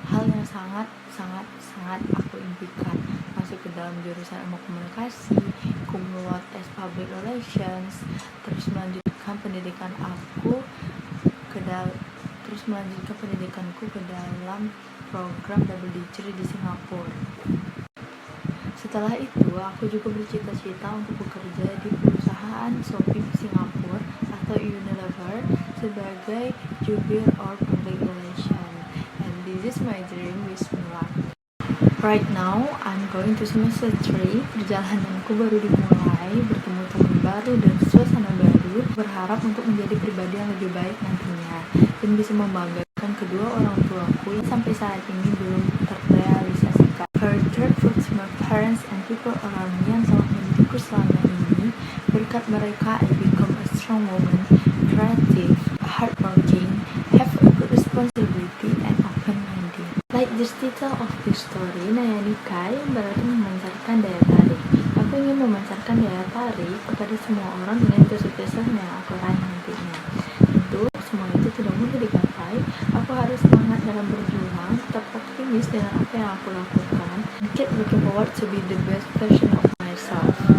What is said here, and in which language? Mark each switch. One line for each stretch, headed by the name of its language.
Indonesian: Hal yang sangat aku impikan, masuk ke dalam jurusan ilmu komunikasi, kumlot
English: as public relations,
Indonesian: terus melanjutkan pendidikanku ke dalam program double degree di Singapura. Setelah itu, aku juga bercita-cita untuk bekerja di perusahaan Shopee Singapura atau Unilever sebagai jubir
English: or public relation. And this is my dream, wish me luck. Right now, I'm going to semester 3.
Indonesian: Perjalananku baru dimulai, bertemu teman baru dan suasana baru. Berharap untuk menjadi pribadi yang lebih baik nantinya dan bisa membanggakan kedua orang tuaku yang sampai saat ini belum terrealisasikan.
English: Further fruits my parents and people around me
Indonesian: yang telah mendidikku selama ini. Berkat mereka,
English: I become a strong woman, creative, hardworking, have a good responsibility and open-minded. Like the title of this story, Nayani Kai,
Indonesian: berarti memancarkan daya tarik. Aku ingin memancarkan daya tarik kepada semua orang dengan kesuksesan yang aku raih nantinya. Tentu, semua itu tidak mudah digapai. Aku Aku harus semangat dalam berjuang, tetap optimis dengan apa yang aku lakukan,
English: and keep looking forward to be the best version of myself.